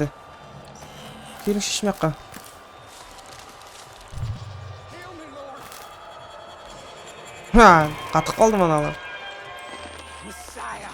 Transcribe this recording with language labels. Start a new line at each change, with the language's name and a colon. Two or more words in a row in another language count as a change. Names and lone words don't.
Kazakh: Келің шешмеққа.
English: Heal me, Lord.
Kazakh: Ха, қатып қалды аналар.
English: Messiah.